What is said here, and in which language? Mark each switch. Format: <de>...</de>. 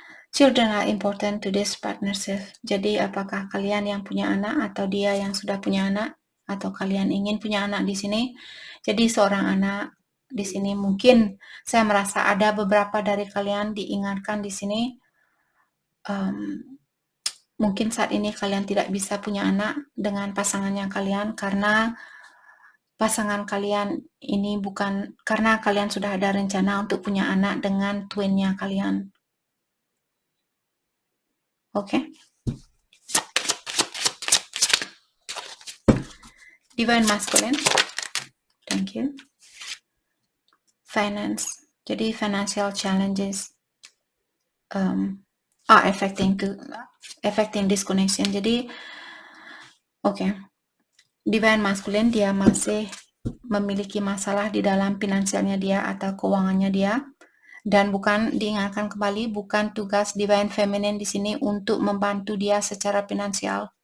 <en>Children are important to this partnership.</en> <id>Jadi apakah kalian yang punya anak atau dia yang sudah punya anak atau kalian ingin punya anak di sini? Jadi seorang anak di sini mungkin saya merasa ada beberapa dari kalian diingatkan di sini. Mungkin saat ini kalian tidak bisa punya anak dengan pasangannya kalian karena pasangan kalian ini bukan karena kalian sudah ada rencana untuk punya anak dengan twinnya kalian. Oke?</id> <en>Divine Masculine. Thank you. Finance. Jadi financial challenges are affecting this connection.</en> <id>Jadi Divine Masculine dia masih memiliki masalah di dalam finansialnya dia atau keuangannya dia, dan bukan diingatkan kembali, bukan tugas Divine Feminine di sini untuk membantu dia secara finansial.</id>